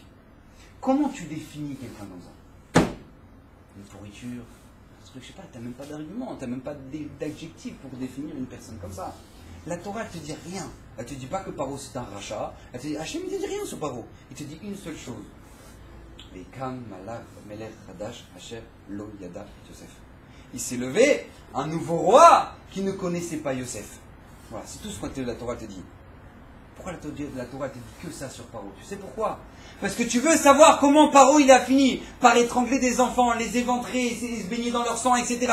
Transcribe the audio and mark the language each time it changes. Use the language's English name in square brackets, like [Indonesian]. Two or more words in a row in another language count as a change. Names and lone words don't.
[French] Comment tu définis quelqu'un dans ça? Une pourriture, un truc, je sais pas, t'as même pas d'argument, t'as même pas d'adjectif pour définir une personne comme ça. La Torah, elle te dit rien. Elle te dit pas que Paro c'est un rachat. Elle te dit, Hachem, il te dit rien sur Paro. Il te dit une seule chose. [Hebrew] ויקם מלאך מלך חדש אשר לא ידע יוסף. [French] Il s'est levé un nouveau roi qui ne connaissait pas Yosef. Voilà, c'est tout ce que la Torah te dit. Pourquoi la Torah te dit que ça sur Paro? Tu sais pourquoi? Parce que tu veux savoir comment Paro il a fini par étrangler des enfants, les éventrer, se baigner dans leur sang, etc.